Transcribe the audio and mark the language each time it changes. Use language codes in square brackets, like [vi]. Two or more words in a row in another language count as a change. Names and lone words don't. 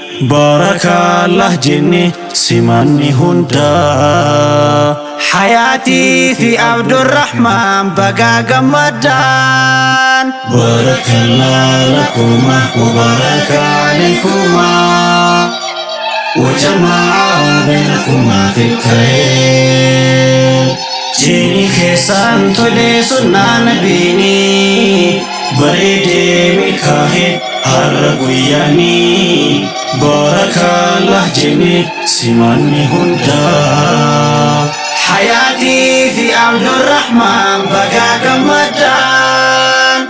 [om] Baarakallah jenne simanni hunda. Hayaatii fi Abdurrahmaan bagaa gammadaan. [ar] بارك الله لكما وبارك عليكما وجمع بينكما في الخير. [om] Jiini keessaan tole sunnaa nabiini, bareedee milkaa'e har'a guyyaani. Baarakallah jenne simanni hunda. Hayaatii fi Abdurrahmaan bagaa gammadaan.